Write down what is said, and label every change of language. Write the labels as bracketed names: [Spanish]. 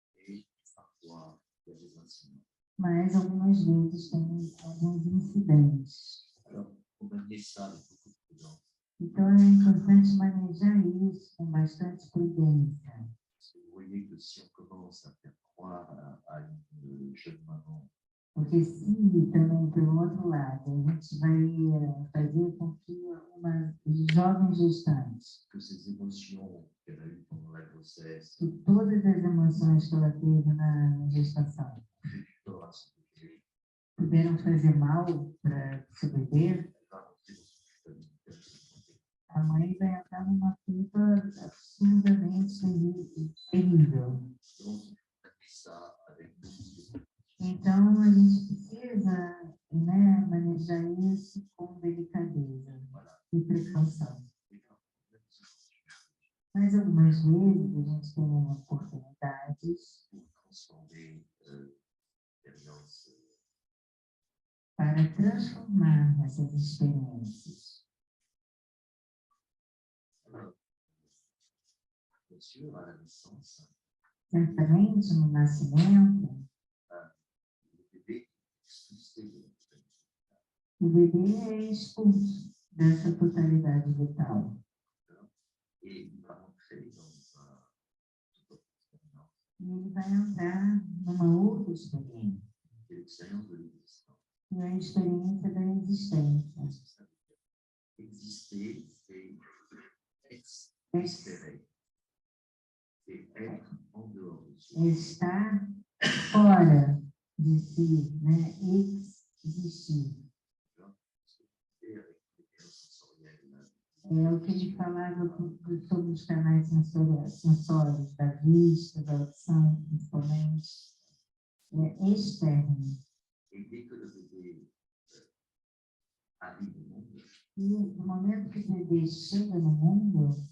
[French] et parfois il y a des incidents. [Portuguese] Mas algumas vezes tem alguns incidentes. [French] Alors, on va mener ça avec beaucoup de prudence. [Portuguese] Então, é importante manejar isso com bastante prudência. [French] Parce que vous voyez que si on commence à faire croire à une jeune maman [Portuguese] Porque se também, pelo outro lado, a gente vai fazer com que uma jovem gestante, [French] que ces émotions qu'elle a eues pendant pendant la grossesse, [Portuguese] que todas as emoções que ela teve na gestação [French] fait du tort à son bébé, [Portuguese] puderam fazer mal para seu bebê, [French] elle va rentrer dans une culpabilité absolument terrible. [Portuguese] a mãe vai entrar numa culpa absurdamente terrível. [French] Donc, on fait ça avec beaucoup de [Portuguese] Então, a gente precisa, né, manejar isso com delicadeza e precaução. Mas algumas vezes a gente tem oportunidades [French] pour transformer l'expérience [Portuguese] para transformar essas experiências. [French] Alors, bien sûr, à la naissance, [Portuguese] Certamente, no nascimento, [French] le bébé est expulsé de la totalité. [Portuguese] o bebê é expulso dessa totalidade vital. [French] Et il va entrer dans toute autre expérience, [Portuguese] E ele vai entrar numa outra experiência, [French] qui est l'expérience de l'existence. [Portuguese] que é a experiência da existência. [French] Qu'est-ce que ça veut dire? Exister, c'est espérer. C'est être en dehors de soi. [Portuguese] É estar fora de si, né? Existir. [French] Et avec les canaux sensoriels, [Portuguese] É o que ele falava sobre os canais sensórios, da vista, da audição, principalmente. É externo. [French] et dès que le bébé arrive au monde, [Portuguese] E no momento que o bebê chega no mundo,